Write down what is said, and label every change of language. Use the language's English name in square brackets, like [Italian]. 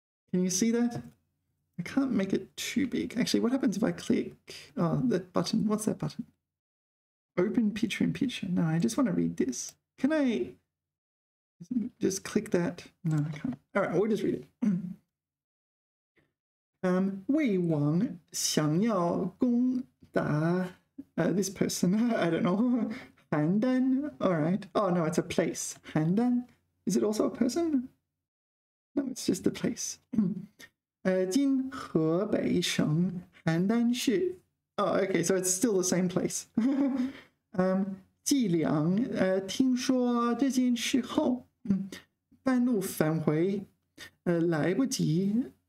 [English] Can you see that? I can't make it too big. Actually, what happens if I click that button? What's that button? Open picture in picture. No, I just want to read this. Can I just click that? No, I can't. All right, we'll just read it. [Chinese] 魏王想要攻打 [English] this person. I don't know. 邯郸.All right. Oh no, it's a place. 邯郸. Is it also a person? No, it's just a place. [Chinese] 今河北省邯郸市. [English] Oh, okay, so it's still the same place. [Chinese] 季梁听说这件事后，半路返回，来不及。